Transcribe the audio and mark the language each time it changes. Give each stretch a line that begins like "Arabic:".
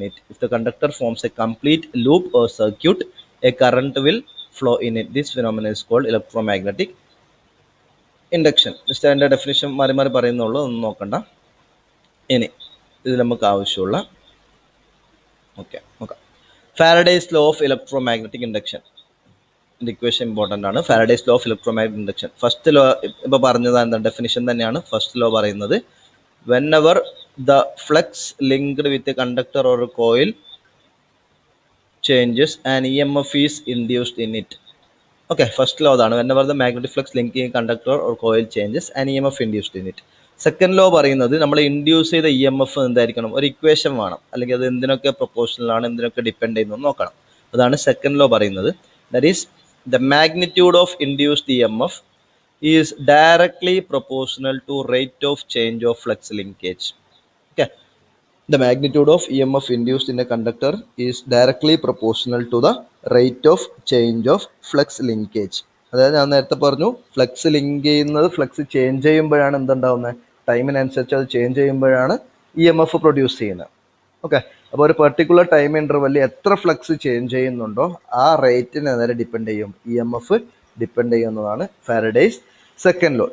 English: If the conductor forms a complete loop or circuit, a current will flow in it. This phenomenon is called electromagnetic induction.
Malayalam: Just അതിൻ്റെ definition മാറി മാറി പറയുന്നുള്ളൂ, ഒന്നും നോക്കണ്ട. ഇനി ഇത് നമുക്ക് ആവശ്യമുള്ള നോക്കാം. Faraday's law of electromagnetic induction. Equation important ആണ്. Faraday's law of electromagnetic induction. First law ഇപ്പോൾ പറഞ്ഞത് എന്താ, ഡെഫിനിഷൻ തന്നെയാണ്. ഫസ്റ്റ് ലോ പറയുന്നത്,
English: whenever the flux linked with a conductor or a coil changes, an EMF is induced in it.
Malayalam: Okay, first law അതാണ്.
English: whenever the magnetic flux linking a conductor or coil changes, an EMF induced in it.
Malayalam: Second law പറയുന്നത്, നമ്മൾ induce ചെയ്ത EMF എന്തായിരിക്കണം, ഒരു equation വേണം, അല്ലെങ്കിൽ അത് എന്തിനൊക്കെ പ്രൊപ്പോർഷണലാണ്, എന്തിനൊക്കെ ഡിപ്പെൻഡ് ചെയ്യുന്നു നോക്കണം. അതാണ് സെക്കൻഡ് ലോ പറയുന്നത്.
English: That is the magnitude of induced EMF is directly proportional to rate of change of flux linkage. Okay, the magnitude of EMF induced in a conductor is directly proportional to the rate of change of flux linkage.
Malayalam: അതായത് ഞാൻ നേരത്തെ പറഞ്ഞു, flux link ചെയ്യുന്നത്, flux change ചെയ്യുമ്പോഴാണ് എന്തുണ്ടാവുന്നത്, ടൈമിനനുസരിച്ച് അത് change ചെയ്യുമ്പോഴാണ് EMF produce ചെയ്യുന്നത്. Okay, അപ്പോൾ ഒരു പെർട്ടിക്കുലർ ടൈം ഇൻ്റർവെല്ലിൽ എത്ര ഫ്ലക്സ് ചേഞ്ച് ചെയ്യുന്നുണ്ടോ ആ റേറ്റിന് നേരെ ഡിപ്പെൻഡ് ചെയ്യും, EMF ഡിപ്പെൻഡ് ചെയ്യുന്നതാണ് ഫാരഡേസ് സെക്കൻഡ് ലോ.